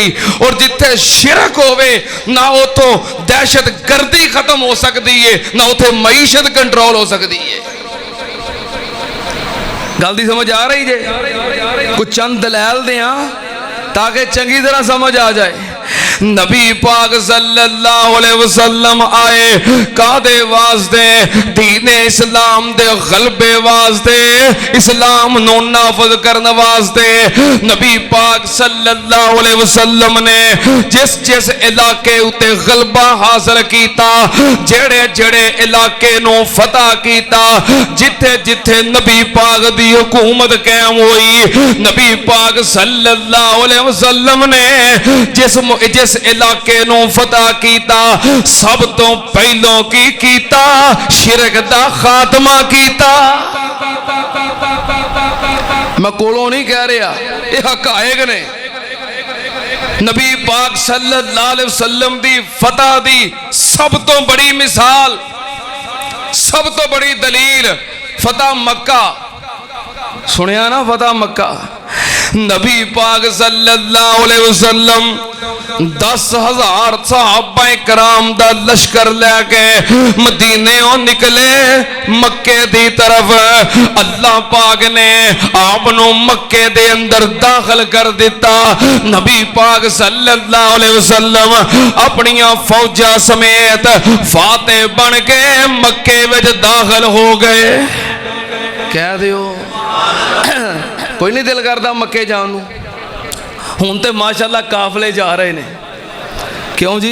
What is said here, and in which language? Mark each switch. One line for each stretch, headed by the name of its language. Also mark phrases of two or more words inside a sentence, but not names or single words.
Punjabi: اور جتھے شرک ہووے نہ اوتھوں دہشت گردی ختم ہو سکتی ہے، نہ اوتھے معیشت کنٹرول ہو سکتی ہے. گل دی سمجھ آ رہی جے? کجھ چند دلال دیں تاکہ چنگی طرح سمجھ آ جائے. نبی پاک
Arabic: صلى الله عليه وسلم
Punjabi: آئے کاہدے واسطے? دین اسلام دے غلبے واسطے، اسلام نوں نافذ کرنے واسطے. نبی پاک
Arabic: صلى الله عليه وسلم
Punjabi: نے جس جس علاقے اتے غلبہ حاصل کیتا، جیہڑے جیہڑے علاقے نوں فتح کیتا، جتھے جتھے نبی پاک دی حکومت قائم ہوئی، نبی پاک दी हुकूमत कायम हुई, नबी पाक
Arabic: صلى الله عليه وسلم
Punjabi: نے جس علاقے نوں فتح کیتا، سب توں پہلوں کی کیتا? شرک دا خاتمہ کیتا. میں کولوں نہیں کہہ رہا، ایہ حقائق نے. نبی پاک
Arabic: صلى الله عليه وسلم
Punjabi: دی فتح دی سب توں بڑی مثال، سب توں بڑی دلیل فتح مکہ. سنیا نہ فتح مکہ؟ نبی پاک
Arabic: صلى الله عليه وسلم
Punjabi: 10,000 صحابہ کرام دا لشکر لے کے مدینے نکلے مکے دی طرف. اللہ پاک نے آپ نوں مکے دے اندر داخل کر دتا. نبی پاک
Arabic: صلى الله عليه وسلم
Punjabi: اپنیاں فوجاں سمیت فاتح بن کے مکے وچ داخل ہو گئے. کہہ دیو کوئی نہیں دل کردا مکے جان نوں. ہن تے ماشاءاللہ قافلے جا رہے نے، کیوں جی?